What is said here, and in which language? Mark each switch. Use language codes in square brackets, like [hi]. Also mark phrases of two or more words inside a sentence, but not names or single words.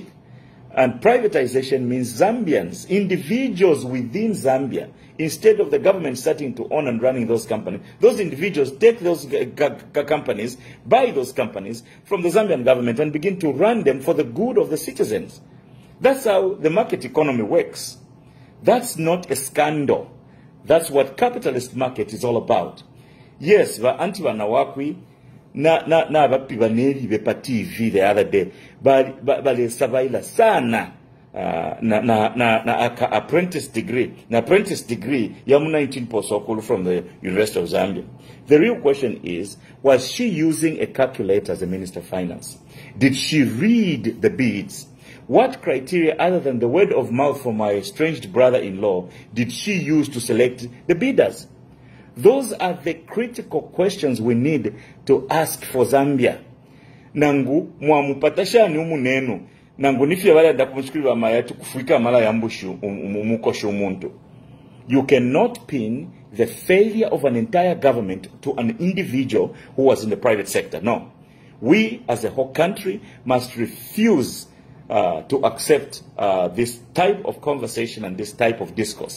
[en] And privatization means Zambians, individuals within Zambia, instead of the government starting to own and running those companies, those individuals take those companies, buy those companies from the Zambian government and begin to run them for the good of the citizens. That's how the market economy works. That's not a scandal. That's what capitalist market is all about. Yes, Edith Nawakwi [bem] na bapibaneri bepa [en] TV the other day, but [bem] sabaila sana na [en] apprentice degree ya 19 from the University of Zambia. The real question is, was she using a calculator as a Minister of Finance? Did she read the bids? What criteria other than the word of mouth from my estranged brother-in-law did she use to select the bidders? Those are the critical questions we need to ask for Zambia. [bem] Nangu mwamupatasha ni umunenu. Nangu nifia wale ndakumshukiri mayatu kufika mala yambushu umukosho umuntu. [en] You cannot pin the failure of an entire government to an individual who was in the private sector. No. We as a whole country must refuse to accept this type of conversation and this type of discourse.